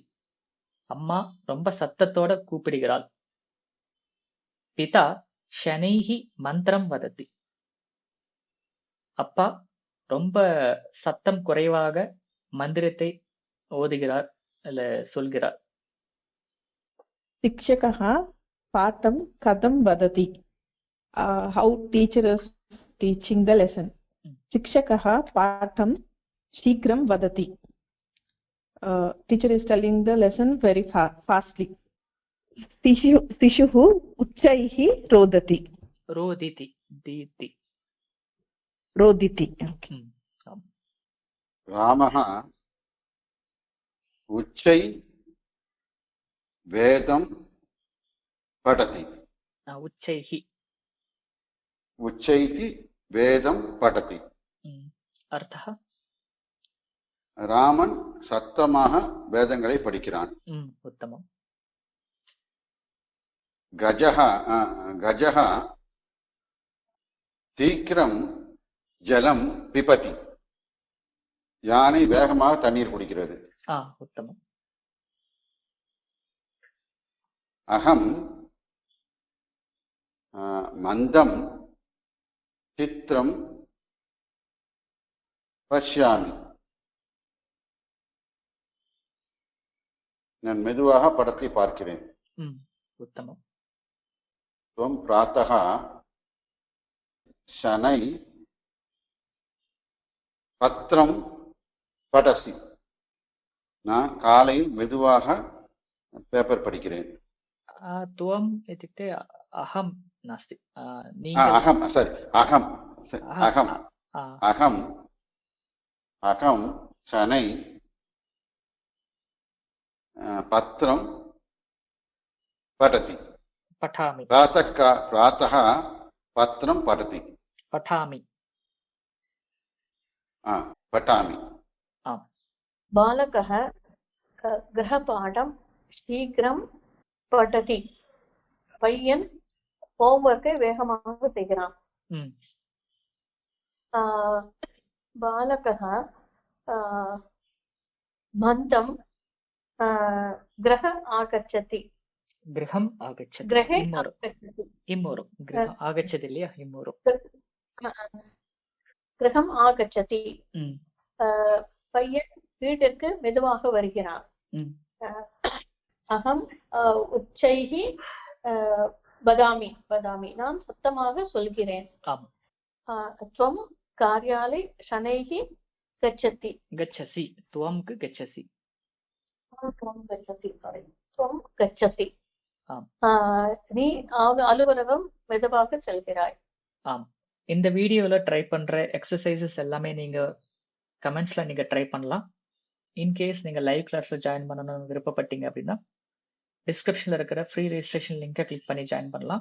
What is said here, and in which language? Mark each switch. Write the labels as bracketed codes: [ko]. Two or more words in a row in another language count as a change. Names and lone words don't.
[ta] அம்மா ரொம்ப சத்தத்தோட கூப்பிடுகிறாள். [sa] पिता शनैः मन्त्रं वदति. [ta] அப்பா ரொம்ப சத்தம் குறைவாக மந்திரத்தை ஓதுகிறார் இல்ல சொல்கிறார். [sa] शिक्षकः पाठं कथं वदति. [en] How teacher is teaching the lesson. [sa] शिक्षकः पाठं शीघ्रं वदति. [en] Teacher is telling the lesson very fastly. [sa] शिशुः उच्चैः रोदति. रोदिति तीति. रोदिति. Okay. रामः उच्चै वेदं पठति. உச்சைஹி. उच्चैः वेदं पठति. அர்த்தः [ta] ராமன் சத்தமாக வேதங்களை படிக்கிறான். [sa] உத்தமம். गजः शीघ्रं जलं पिबति. [ta] யானை வேகமாக தண்ணீர் குடிக்கிறது. [sa] உத்தமம். अहं मन्दं चित्रं पश्यामि. [ta] நான் மெதுவாக படத்தை பார்க்கிறேன். [sa] உத்தமம். त्वं प्रातः शनै पत्रं पठसि. [ta] நான் காலையில் மெதுவாக பேப்பர் படிக்கிறேன். [sa] துவம் इत्युक्ते अहं नास्ति. अहं सरि अहं अहं अहं अहं शनै पत्रं पठति. पठामि. प्रातः पत्रं पठति. பட்டாமி. பட்டாமி. [ta] ஆம். [sa] बालकः गृहपाठं शीघ्रं पठति. [ta] பையன் ஹோம்ஒர்க்கை வேகமாக செய்கிறான். ம். [sa] बालकः मन्दं गृह आगच्छति. गृहम् आगच्छति. गृहे இம்மொரு आगच्छति. इम्मोरु गृहम् आगच्छति இல்லையா? இம்மொரு. गृहम् आगच्छति. ம். [ta] பையன் வீட்டிற்கு மெதுவாக வருகிறான். ம். [sa] अहम् उच्चैः वदामि. [ta] வதாமி நான் சத்தமாக சொல்கிறேன். ஆம். [sa] त्वं कार्यालय शनैहि गच्छति. गच्छसि. त्वम्क्कु गच्छसि. त्वं गच्छति. sorry. त्वं गच्छति. [ta] ஆம். நீ அலுவலகம் மெதுவாக செல்கிறாய். ஆம். இந்த வீடியோல ட்ரை பண்ற எக்ஸசைசஸ் எல்லாமே நீங்க கமெண்ட்ஸ்ல நீங்க ட்ரை பண்ணலாம். இன்கேஸ் நீங்க [en] live classla [ta] ஜாயின் பண்ணணும்னு விருப்பப்பட்டீங்க அப்படின்னா டிஸ்கிரிப்ஷன்ல இருக்கிற [en] free registration linkai click [ta] பண்ணி ஜாயின் பண்ணலாம்.